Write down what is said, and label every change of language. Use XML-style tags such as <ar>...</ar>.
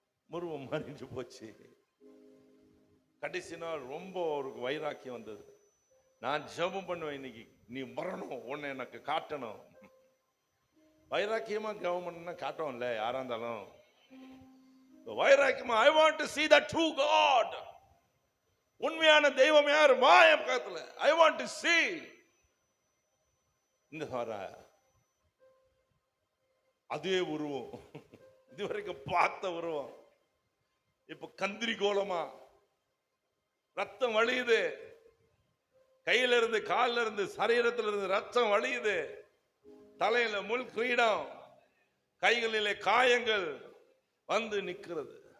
<ta>முருவம் மாறிட்டு போச்சு. கடைசி நாள் ரொம்ப ஒரு வைராக்கியம் வந்தது. நான் ஜெபம் பண்ணுவேன், இன்னைக்கு நீ வரணும், உன்னை எனக்கு காட்டணும். வைராக்கியமா ஜெபம் பண்ணா காட்டணும்ல யாரா இருந்தாலும். வைராக்கியமா</ta> <en>I want to see the true God.</en> <ta>உண்மையான தெய்வம் யார்? மாய பக்கத்துல</ta> <en>I want to see.</en> <ta>இந்த வர அதே உருவம், இதுவரைக்கும் பார்த்த உருவம், இப்ப கந்திரி கோலமா, ரத்தம் வழியுது, கையில இருந்து காலில இருந்து சரீரத்தில் இருந்து ரத்தம் வழியுது, தலையில முள் கிரீடம், கைகளிலே காயங்கள் வந்து நிக்கிறது.</ta>